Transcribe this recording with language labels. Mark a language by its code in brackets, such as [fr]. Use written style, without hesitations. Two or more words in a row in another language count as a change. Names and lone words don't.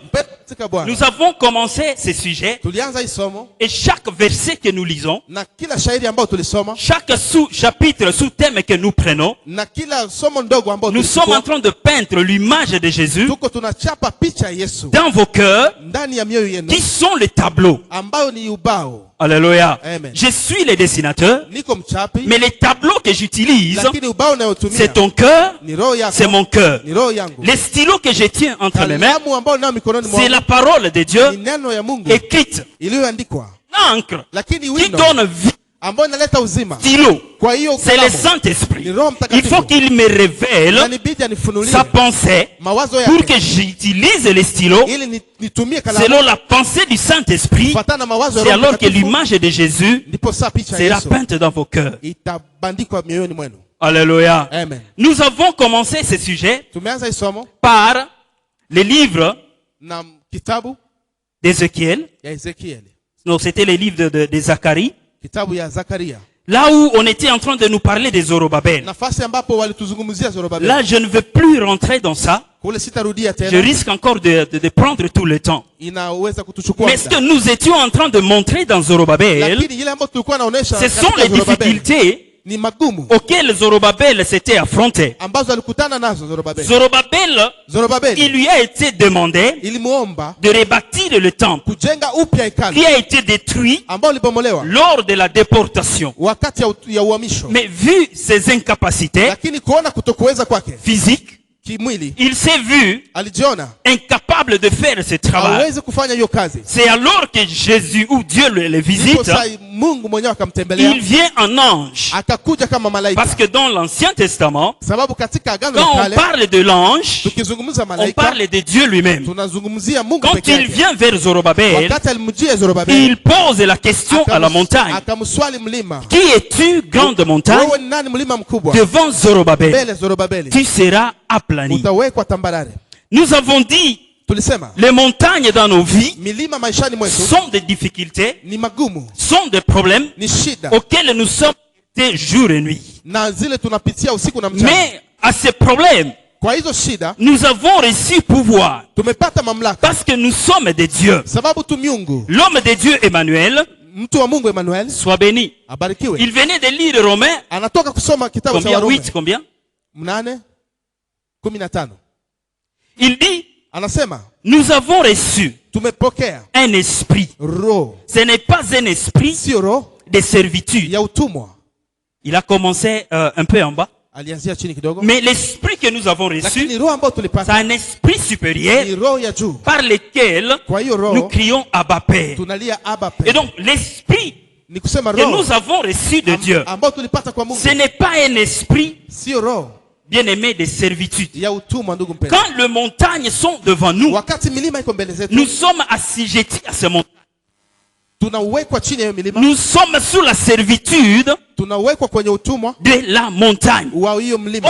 [sw] Mpendwa katika Bwana, [fr] nous avons commencé ce sujet [sw] tulianza hii somo [fr] et chaque verset que nous lisons, [sw] na kila shairi ambao tulisoma [fr] chaque sous-chapitre, sous-thème que nous prenons, [sw] na kila somo ndogo ambao [fr] nous sommes en [sw] tulichukua, [fr] train de peindre l'image de Jésus [sw] tuko tunachapa picha ya Yesu [fr] dans vos cœurs [sw] ndani ya mioyo yenu [fr] qui sont les tableaux. [sw] ambayo ni ubao. [fr] Alléluia. Amen. Je suis le dessinateur, [sw] Niko mchapi, [fr] mais les tableaux que j'utilise, [sw] lakini ubao unayotumia [fr] c'est ton cœur, [sw] ni roho [fr] c'est [sw] yako, [fr] mon cœur. [sw] ni roho yangu. [fr] Les stylos que je tiens entre mes mains, [sw] Kalamu ambao nao mikononi [fr] c'est [sw] mwangu [fr] la parole de [sw] ni [fr] Dieu [sw] neno ya Mungu [fr] écrite. [sw] iliyoandikwa, [fr] L'encre [sw] lakini [fr] qui [sw] wino [fr] donne vie, [sw] ambao inaleta uzima. [fr] stylo, [sw] Kwa hiyo [fr] c'est le [sw] kalamu [fr] Saint-Esprit. [sw] ni Roho [fr] Il [sw] Mtakatifu, [fr] faut qu'il me révèle [sw] inanibidi anifunulie [fr] sa pensée [sw] mawazo [fr] pour [sw] yake [fr] que j'utilise les stylos [sw] ili nitumie kalamu [fr] selon la pensée du Saint-Esprit. [sw] kufuatana na mawazo ya [fr] C'est [sw] Roho [fr] alors que [sw] Mtakatifu, [fr] l'image de Jésus [sw] ndipo saa picha ya [fr] sera [sw] Yesu [fr] peinte dans vos cœurs. [sw] itabandikwa mioyoni mwenu. [fr] Alléluia. Amen. Nous avons commencé ce sujet [sw] Tumeanza hii somo [fr] par les livres [sw] na kitabu [fr] d'Ézéchiel. [sw] ya Ezekieli, [fr] Donc c'était les livres de Zacharie. [sw] kitabu ya Zakaria, [fr] Là où on était en train de nous parler des Zorobabel. [sw] nafasi ambapo walituzungumzia Zorobabeli. [fr] Là, je ne veux plus rentrer dans ça. [sw] Kule sitarudia [fr] Je [sw] tena, [fr] risque encore de prendre tout le temps. [sw] inaweza kutuchukua [fr] Mais ce que [sw] muda. [fr] nous étions en train de montrer dans Zorobabel, [sw] Lakini ile ambayo tulikuwa naonesha [fr] ce sont [sw] katika [fr] les [sw] Zorobabeli [fr] difficultés [sw] ni magumu [fr] auxquelles Zorobabel s'était affronté. [sw] ambazo alikutana nazo Zorobabeli. [fr] Zorobabel, il [sw] Zorobabeli [fr] lui a été demandé [sw] ilimuomba [fr] de rebâtir le temple [sw] kujenga upya hekalu [fr] qui a été détruit [sw] ambao libomolewa [fr] lors de la déportation. [sw] wakati ya uhamisho. [fr] Mais vu ses incapacités [sw] Lakini kuona kutokuweza kwake [fr] physiques, [sw] kimwili, [fr] il s'est vu [sw] alijiona [fr] incapable de faire ce travail. [sw] hawezi kufanya hiyo kazi. [fr] C'est alors que Jésus ou Dieu le [sw] Ndipo [fr] visite, [sw] sasa Mungu mwenyewe akamtembelea, [fr] il vient en ange. [sw] akakuja kama malaika. [fr] Parce que dans l'Ancien Testament, [sw] Sababu katika agano [fr] quand [sw] la [fr] on [sw] kale [fr] parle de l'ange, [sw] tukizungumza [fr] on [sw] malaika [fr] parle de Dieu lui-même. [sw] tunazungumzia Mungu [fr] Quand [sw] peke [fr] il [sw] yake. [fr] vient vers Zorobabel, [sw] Wakati alimjia Zorobabeli, [fr] il pose la question à la montagne. [sw] akamswali mlima, [fr] Qui es-tu, grande montagne? [sw] wewe ni nani mlima mkubwa? [fr] Devant Zorobabel, [sw] Mbele Zorobabeli [fr] tu seras aplani. [sw] utawekwa tambarare. [fr] Nous avons dit, [sw] Tulisema [fr] les montagnes dans nos vies [sw] milima maishani mwetu [fr] sont des difficultés, [sw] ni magumu, [fr] sont des problèmes [sw] ni shida, [fr] auxquels nous sommes confrontés jour et nuit. [sw] na zile tunapitia usiku na mchana. [fr] Mais à ces problèmes, [sw] Kwa hizo shida [fr] nous avons reçu pouvoir [sw] tumepata mamlaka, [fr] parce que nous sommes des dieux. [sw] sababu tu miungu. [fr] L'homme de Dieu Emmanuel, [sw] Mtu wa Mungu Emmanuel [fr] soit béni. [sw] abarikiwe, [fr] Il venait de lire Romains, [sw] anatoka kusoma kitabu cha [fr] combien? [sw] Warumi [fr] 8, combien? 8:15. Il dit, [sw] Anasema [fr] nous avons reçu [sw] tumepokea [fr] un esprit. [sw] roho, [fr] Ce n'est pas un esprit [sw] sio roho [fr] de servitude. [sw] ya utumwa. [fr] Il a commencé un peu en bas. [sw] Alianzia chini kidogo, [fr] Mais l'esprit que nous avons reçu, [sw] lakini roho ambayo [fr] c'est [sw] tulipata [fr] un esprit supérieur [sw] ni roho ya juu. [fr] par lequel [sw] Kwa hiyo [fr] nous [sw] roho [fr] crions Abba Père. [sw] tunalia Abba [fr] Et [sw] Père. [fr] donc, l'esprit [sw] Ni kusema [fr] que [sw] roho [fr] nous avons reçu de Dieu, [sw] ambao tulipata kwa Mungu [fr] ce n'est pas un esprit [sw] sio roho [fr] bien-aimé de servitude. [sw] ya utumwa, ndugu mpendwa. [fr] Quand les montagnes sont devant nous, [sw] Wakati milima iko mbele zetu, [fr] nous sommes assujettis à ces montagnes. [sw] tunawekwa chini ya hiyo milima, [fr] Nous sommes sous la servitude [sw] tunawekwa kwenye utumwa [fr] de la montagne. [sw] wa hiyo mlima.